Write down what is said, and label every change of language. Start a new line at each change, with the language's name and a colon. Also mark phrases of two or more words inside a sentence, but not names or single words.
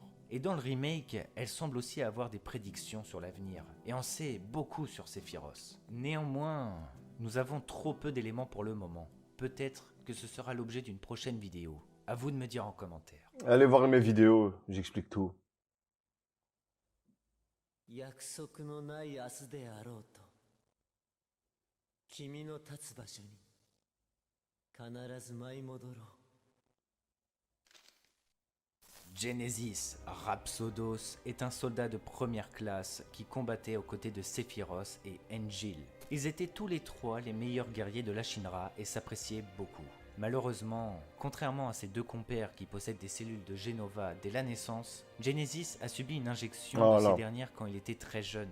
French: Et dans le remake, elle semble aussi avoir des prédictions sur l'avenir, et en sait beaucoup sur Sephiroth. Néanmoins, nous avons trop peu d'éléments pour le moment. Peut-être que ce sera l'objet d'une prochaine vidéo. À vous de me dire en commentaire. Allez voir mes vidéos, j'explique tout.
Japanese: 約束のない明日であろうと君の立つ場所に必ず舞い戻ろう
French: Genesis Rhapsodos est un soldat de première classe qui combattait aux côtés de Sephiroth et Enjil. Ils étaient tous les trois les meilleurs guerriers de la Shinra et s'appréciaient beaucoup. Malheureusement, contrairement à ses deux compères qui possèdent des cellules de Jenova dès la naissance, Genesis a subi une injection de ces dernières quand il était très jeune.